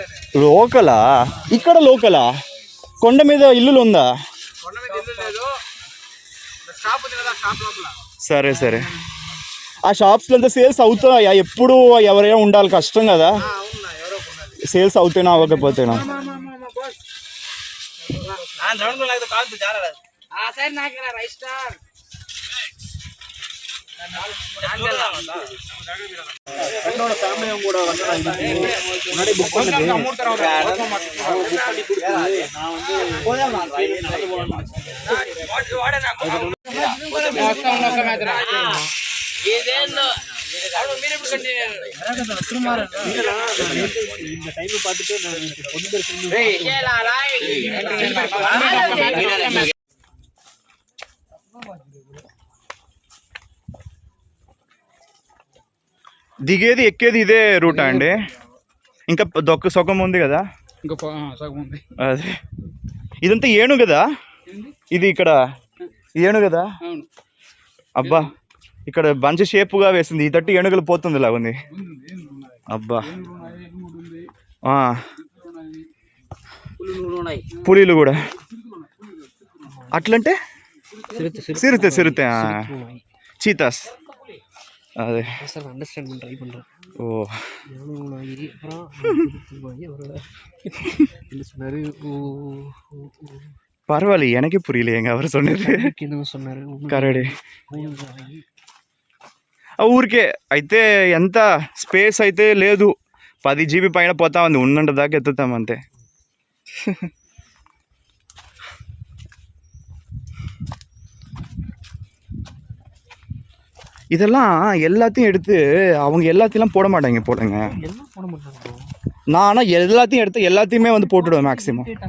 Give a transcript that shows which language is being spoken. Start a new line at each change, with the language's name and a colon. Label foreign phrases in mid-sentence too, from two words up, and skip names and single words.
Telugu: లోకలా? ఇక్కడ లోకలా? కొండ మీద ఇల్లులు ఉందా? సరే సరే. ఆ షాప్స్లో అంతా సేల్స్ అవుతాయా? ఎప్పుడు ఎవరైనా ఉండాలి, కష్టం కదా సేల్స్ అవుతేనా అవ్వకపోతేనా.
Tamil: என்னோட ஃபேமிலியும் கூட வந்து முன்னாடி புக் பண்ணது நான் வந்து இந்த டைம் பார்த்துட்டு நான்
Telugu: దిగేది ఎక్కేది ఇదే రూటా అండి? ఇంకా సొగం ఉంది కదా? ఇంకా సగం ఉంది. అదే ఇదంతా ఏను కదా? ఇది ఇక్కడ ఏను కదా? అబ్బా ఇక్కడ
English: bunch shapeగా
Telugu: వేసింది. ఈ తట్టు ఏనుగులు పోతుంది ఇలా ఉంది. అబ్బా పులిలు కూడా అట్లంటే
Tamil: சிறுத்தை சிறுத்தை சீத்தாஸ். அது சார் அண்டர்ஸ்டாண்ட் பண்ண ட்ரை பண்ணுறேன். ஓ என்ன சொன்னார்? பரவாயில்ல, எனக்கே புரியல எங்க அவர் சொன்னது. என்ன சொன்னார்?
Telugu: కరడి ఊరికే అయితే ఎంత స్పేస్ అయితే లేదు, 10 GB పైన పోతా ఉంది. ఉన్నంత దాకా ఎత్తుతాం అంతే.
Tamil: இதெல்லாம் எல்லாத்தையும் எடுத்து அவங்க எல்லாத்தையும் போட மாட்டாங்க போடுங்க. நான் ஆனால் எல்லாத்தையும் எடுத்து எல்லாத்தையுமே வந்து போட்டுடுவேன் மேக்ஸிமம்.